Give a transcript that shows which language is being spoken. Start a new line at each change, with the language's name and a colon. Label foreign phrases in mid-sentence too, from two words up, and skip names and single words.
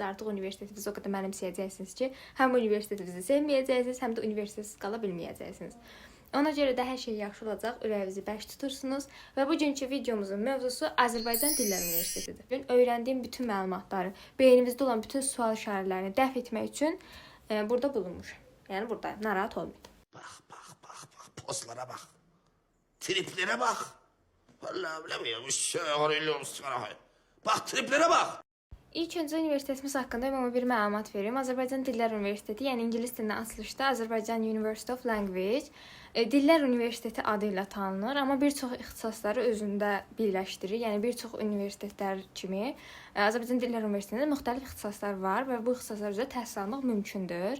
Azerbaijani: Artıq universitetinizi o qədər mənimsəyəcəksiniz ki, həm universitetinizi sevməyəcəksiniz, həm də universitetsiz qala bilməyəcəksiniz. Ona görə də hər şey yaxşı olacaq, ürəyinizi bərk tutursunuz və bugünkü videomuzun mövzusu Azərbaycan Dillər Universitetidir. Bugün öyrəndiyim bütün məlumatları, beynimizdə olan bütün sual işarələrini dəf etmək üçün burada bulunmuşam. Yəni buradayım, narahat olmayın.
Turkish: Bak, pozlara bak. Triplere bak. Vallahi bilemiyorum. Bak triplere bak.
Azerbaijani: İlk öncə universitetimiz haqqında ümumi bir məlumat verim. Azərbaycan Dillər Universiteti, yəni ingilis dilindən açılışda Azərbaycan
English: University of Language
Azerbaijani: Dillər Universiteti adı ilə tanınır, amma bir çox ixtisasları özündə birləşdirir. Yəni bir çox universitetlər kimi Azərbaycan Dillər Universitetində müxtəlif ixtisaslar var və bu ixtisaslar üzrə təhsil almaq mümkündür.